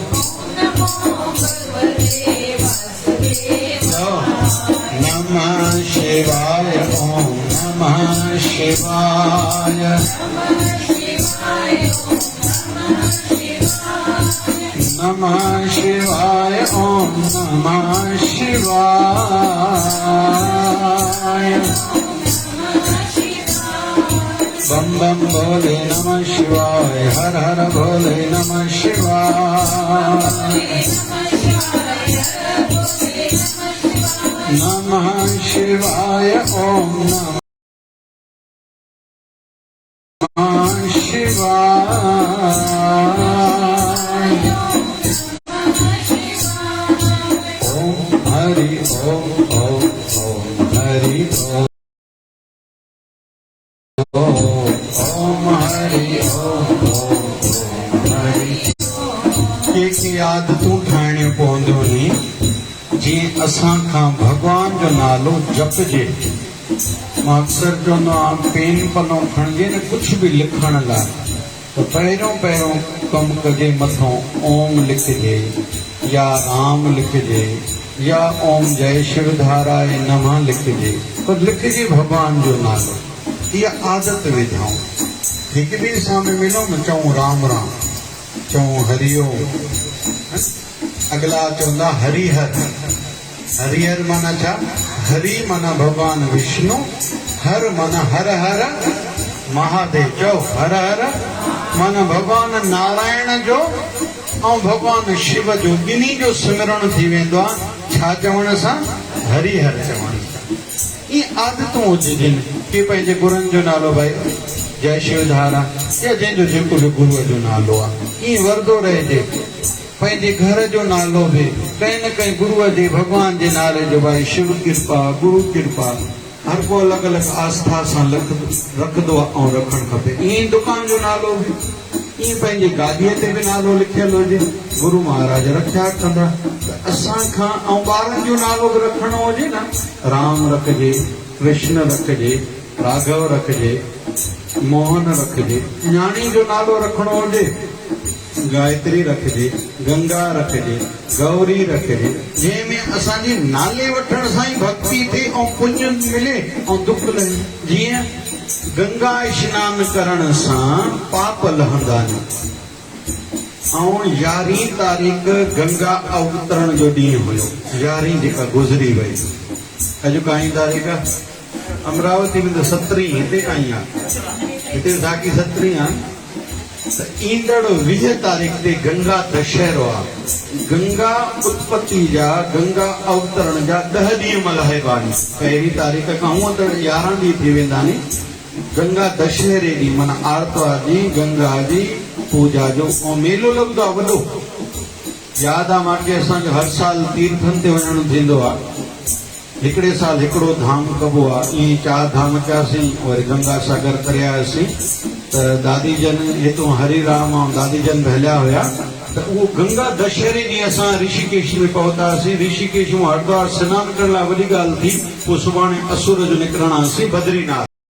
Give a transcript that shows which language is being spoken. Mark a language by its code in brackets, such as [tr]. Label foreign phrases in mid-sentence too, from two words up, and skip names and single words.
[sa] नमः शिवाय ओम नमः शिवाय नमः शिवाय ओम नमः शिवाय बम बम भोले नमः शिवाय हर हर भोले नमः शिवाय नमः शिवाय ओम नमः शिवाय ओम हरि ओम ओम ओम हरि ओम ओम हरि ओम ओम ओम हरि [sd] एक याद तू ठाणे पवंदो नी जी असां खां भगवान जो नालो जपजे मां अक्सर चवंदो आहियां पेन पनो खणजे न कुछ भी लिखण लाइ तो पहिरियों कम कजे मथों ओम लिखजे या राम लिखजे या ओम जय शिवधाराय नमः लिखजे पर लिखजे भगवान जो नालो इहा आदत विझाऊं हिक ॿिए सां मिलो न चऊं राम राम चऊं हरिओम अगला चवंदा हरिहर हरिहर माना छा हरि माना भगवान विष्णु हर माना हर हर महादेव चओ हर हर माना भगवान नारायण जो ऐं भगवान शिव जो ॿिन्ही जो सिमरण थी वेंदो आहे छा चवण सां हरिहर चवण सां इहे आदतूं हुजनि के पंहिंजे गुरुनि जो नालो भाई जय शिवधारा या जंहिंजो जेको बि गुरूअ जो नालो आहे ईअं वरदो रहिजे पंहिंजे घर जो नालो बि कंहिं न कंहिं गुरूअ जे भगवान जे नाले जो भाई शिव कृपा गुरु कृपा हर को अलॻि अलॻि आस्था सां रखंदो आहे ऐं रखणु खपे ईअं दुकान जो नालो बि ईअं पंहिंजी गाॾीअ ते बि नालो लिखियलु हुजे गुरु महाराज रखिया कंदा त असां खां ऐं ॿारनि जो नालो बि रखणो हुजे न राम रखिजे कृष्ण रखिजे राघव रखिजे मोहन रखिजे न्याणी जो नालो रखणो हुजे गायत्री रखिजे गंगा रखिजे गौरी रखिजे जंहिंमें असांजी नाले वठण सां ई भक्ति थिए ऐं पुण्य मिले ऐं दुख लहे जीअं गंगा स्नान करण सां पाप लहंदा आहिनि ऐं 11 तारीख़ गंगा अवतरण जो ॾींहुं हुयो 11 जेका गुज़री वई अॼु काई तारीख़ अमरावती में त 17 हिते काई आहे हिते साकी 17 आहे ईंदड़ 20 तारीख़ ते गंगा दशहरो आहे गंगा उत्पत्ति जा गंगा अवतरण जा 10 ॾींहं मल्हाइबा आहिनि पहिरीं तारीख़ खां हूअं त 11 ॾींहं थी वेंदा आहिनि गंगा दशहरे ॾींहुं माना आर्तवार ॾींहुं गंगा जी पूजा जो ऐं मेलो लॻंदो आहे वॾो यादि आहे मूंखे असांजो हर साल तीर्थनि ते वञणु थींदो आहे हिकिड़े साल हिकिड़ो धाम कबो आहे ईअं 4 धाम कयासीं वरी गंगा सागर करे आयासीं त दादी जन हितां हरिराम ऐं दादी जन बि हलिया हुया त उहो गंगा दशहरे ॾींहुं असां ऋषिकेश में पहुतासीं ऋषिकेश मां हरिद्वार सनानु करण लाइ वॾी ॻाल्हि थी पोइ सुभाणे असुर जो निकिरणासीं बद्रीनाथ